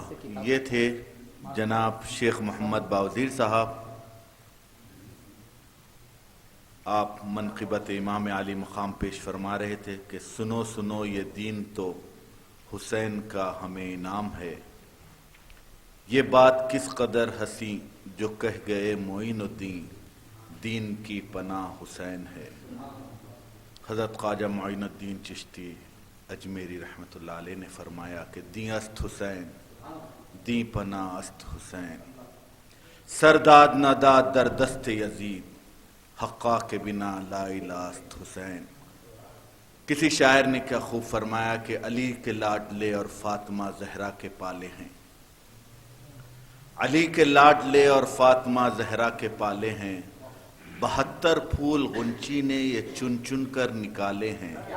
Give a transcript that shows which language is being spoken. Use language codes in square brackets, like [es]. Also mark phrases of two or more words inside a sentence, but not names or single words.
[ur] یہ تھے جناب شیخ محمد باوزیر صاحب، آپ منقبت امام علی مقام پیش فرما رہے تھے کہ سنو سنو یہ دین تو حسین کا ہمیں انعام ہے، یہ بات کس قدر ہنسی جو کہہ گئے معین الدین، دین کی پناہ حسین ہے۔ [fa] حضرت خواجہ معین الدین چشتی اجمیری [ar] رحمۃ اللہ علیہ [ur] نے فرمایا کہ [fa] دیں است حسین، دیں پناہ است حسین، سرداد نہ داد در دست یزید، حقا کے بنا [ar] لا الہ [fa] است حسین۔ [ur] کسی شاعر نے کیا خوب فرمایا کہ علی کے لاڈلے اور فاطمہ زہرا کے پالے ہیں، علی کے لاڈلے اور فاطمہ زہرا کے پالے ہیں، 72 پھول غنچی نے یہ چن چن کر نکالے ہیں،